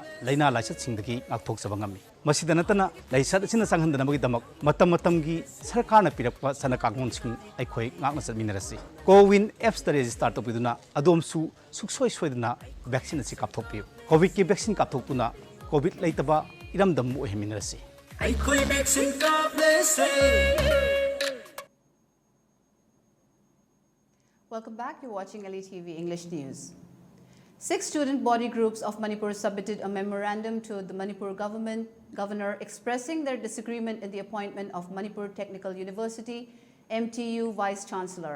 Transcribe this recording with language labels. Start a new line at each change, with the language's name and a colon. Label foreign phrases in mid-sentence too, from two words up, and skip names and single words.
Manipuri: laina ꯂꯥꯏꯁꯦꯟꯁ singdagi ngakthokjaba ngami masida natana लाइसेट asina sanghandanabagi damak matam matamgi sarkarna pirakpa sana kangmon sing aikhoi ngakna satminarasi Cowin apps ta register topiduna adomsu suksoi soiduna vaccine asi kapthokpiu COVID ki vaccine kapthokpuna COVID leitaba iramdam mu heminarasi aikhoi vaccine kaplese.
English: Welcome back. You're watching ELITETV English News. 6 student body groups of Manipur submitted a memorandum to the Manipur governor expressing their disagreement in the appointment of Manipur Technical University MTU Vice Chancellor.